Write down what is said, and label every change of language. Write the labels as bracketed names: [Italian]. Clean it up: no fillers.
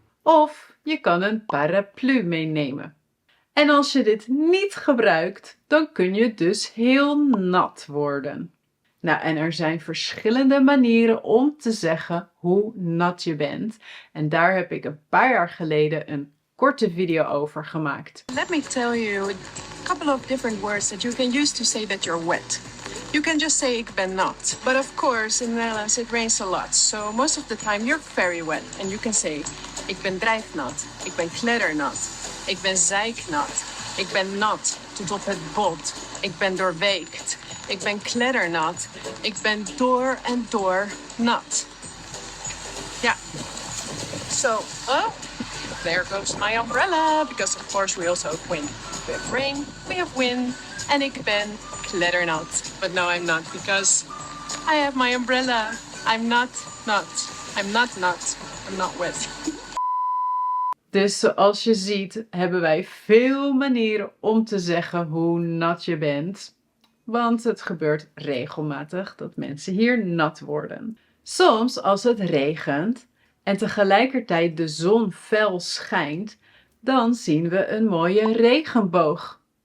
[Dutch] Of je kan een paraplu meenemen. En als je dit niet gebruikt, dan kun je dus heel nat worden. Nou, en er zijn verschillende manieren om te zeggen hoe nat je bent. En daar heb ik een paar jaar geleden een korte video over gemaakt. [English] Let me tell you a couple of different words that you can use to say that you're wet. You can just say [Dutch] ik ben nat. [English] But of course in the Netherlands it rains a lot. So most of the time you're very wet. And you can say [Dutch] ik ben drijfnat. Ik ben kleddernat. Ik ben zeiknat. Ik ben nat tot op het bot. Ik ben doorweekt. Ik ben kleddernat. Ik ben door en door nat. Ja. [English] So, there goes my umbrella. Because of course we also have wind. We have rain, we have wind. [Dutch] En ik ben kleddernat. [English] But no, I'm not because I have my umbrella. I'm not nat. I'm not nat. I'm not wet. [Dutch] Dus zoals je ziet hebben wij veel manieren om te zeggen hoe nat je bent. Want het gebeurt regelmatig dat mensen hier nat worden. Soms als het regent en tegelijkertijd de zon fel schijnt, dan zien we een mooie regenboog.